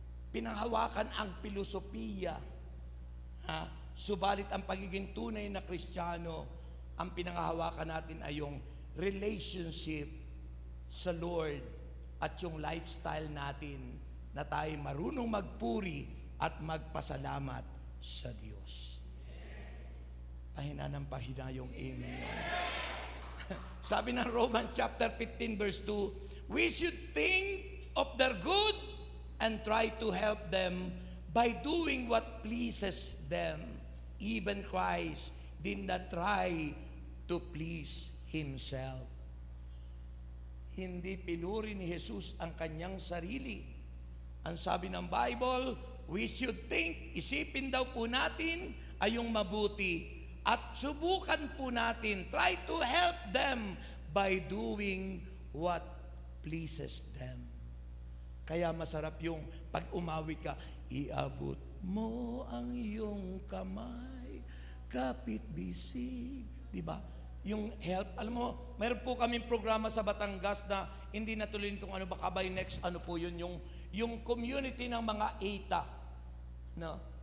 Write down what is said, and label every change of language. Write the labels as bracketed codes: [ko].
[tl] Pinanghawakan ang filosofiya. Subalit ang pagiging tunay na Kristiyano, ang pinanghahawakan natin ay yung relationship sa Lord at yung lifestyle natin na tayo marunong magpuri at magpasalamat sa Diyos. Pahina ng pahina yung amen. [en] Sabi ng Romans chapter 15 verse 2, we should think of their good and try to help them by doing what pleases them. Even Christ did not try to please Himself. [tl] Hindi pinuri ni Jesus ang kanyang sarili. Ang sabi ng Bible, [en] we should think, [tl] isipin daw po natin ay yung mabuti. At subukan po natin, [en] try to help them by doing what pleases them. [tl] Kaya masarap yung pag umawit ka, iabot mo ang iyong kamay, kapit bisig. Diba? Yung help, alam mo, mayroon po kaming programa sa Batangas na hindi natuloy kung ano, baka by next, ano po yun, yung community ng mga ETA. No?